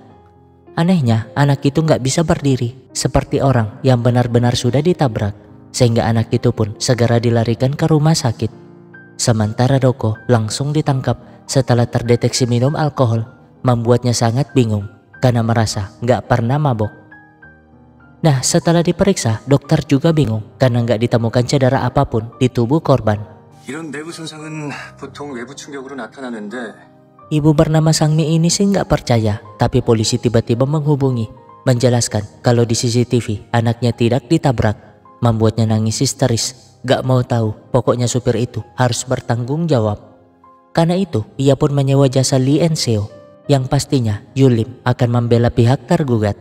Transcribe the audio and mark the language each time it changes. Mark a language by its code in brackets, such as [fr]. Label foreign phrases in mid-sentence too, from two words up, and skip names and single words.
[id] Anehnya anak itu nggak bisa berdiri seperti orang yang benar-benar sudah ditabrak, sehingga anak itu pun segera dilarikan ke rumah sakit. Sementara Doko langsung ditangkap setelah terdeteksi minum alkohol, membuatnya sangat bingung karena merasa nggak pernah mabok. Nah, setelah diperiksa, dokter juga bingung karena nggak ditemukan cedera apapun di tubuh korban. [ko] 이런 내부 손상은 보통 외부 충격으로 나타나는데 [id] Ibu bernama Sangmi ini sih nggak percaya, tapi polisi tiba-tiba menghubungi, menjelaskan kalau di CCTV anaknya tidak ditabrak, membuatnya nangis histeris. Gak mau tahu, pokoknya supir itu harus bertanggung jawab. Karena itu, ia pun menyewa jasa Lee Enseo, yang pastinya Yulim akan membela pihak tergugat.